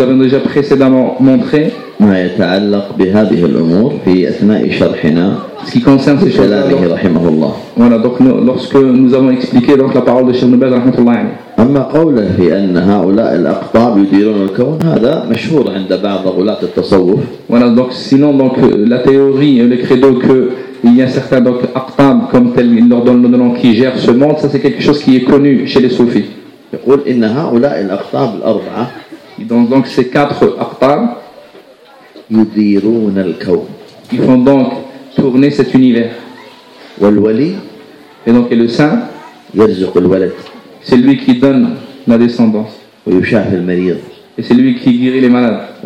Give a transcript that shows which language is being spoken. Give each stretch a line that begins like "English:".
French: avons déjà précédemment montré ce qui concerne ces choses. Voilà, donc lorsque nous avons expliqué donc la parole de Cheikh Nobel rahmatullah.
Arabic: أما قوله في أن هؤلاء الأقطاب يديرون الكون هذا مشهور عند بعض غلاة التصوف.
French: Voilà, donc sinon donc la théorie, le credo que il y a certains donc أقطاب comme tel, ils leur donnent le nom qui gère ce monde, ça c'est quelque chose qui est connu chez les soufis.
Arabic: يقول إن هؤلاء الأقطاب الأربعة.
French: Donc ces quatre أقطاب
Arabic: يديرون الكون.
French: Ils font donc tourner cet univers.
Arabic: والولي.
French: Et donc et le saint.
Arabic: يرزق الولد.
French: C'est lui qui donne la descendance. Et c'est lui qui guérit les malades.